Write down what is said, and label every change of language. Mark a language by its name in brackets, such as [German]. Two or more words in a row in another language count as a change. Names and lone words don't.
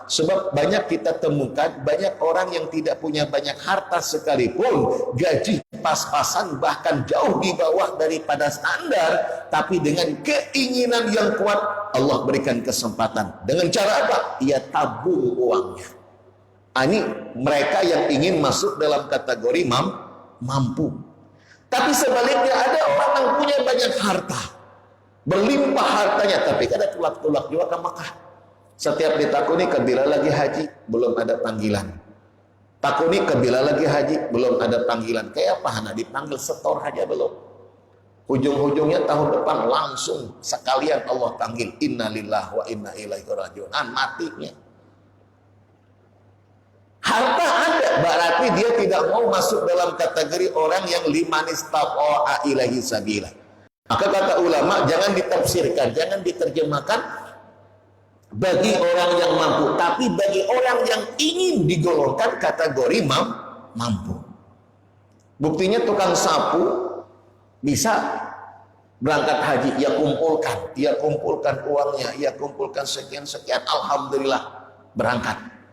[Indonesian] Sebab banyak kita temukan, banyak orang yang tidak punya banyak harta sekalipun, gaji pas-pasan bahkan jauh di bawah daripada standar, tapi dengan keinginan yang kuat Allah berikan kesempatan. Dengan cara apa? Ia tabung uangnya. Ini mereka yang ingin masuk dalam kategori mampu. Tapi sebaliknya ada orang yang punya banyak harta, [Banjar] berlimpah hartanya, tapi ada tulak-tulak juga ke Mekah. Setiap ditakuni kebila lagi haji, belum ada panggilan. Takuni kebila lagi haji, belum ada panggilan. [Indonesian] Kayak apa? [Banjar] Hana dipanggil setor aja belum. [Indonesian] Ujung-ujungnya tahun depan langsung sekalian Allah panggil, [Arabic] إنا لله وإنا إليه راجعون. [Indonesian] Matinya. Harta ada, berarti dia tidak mau masuk dalam kategori orang yang [Arabic] لمن استطاع إليه سبيلا. [Indonesian] Maka kata ulama, jangan ditafsirkan, jangan diterjemahkan bagi orang yang mampu, tapi bagi orang yang ingin digolongkan kategori mampu. Buktinya tukang sapu bisa berangkat haji, ia kumpulkan uangnya, ia kumpulkan sekian-sekian, alhamdulillah berangkat.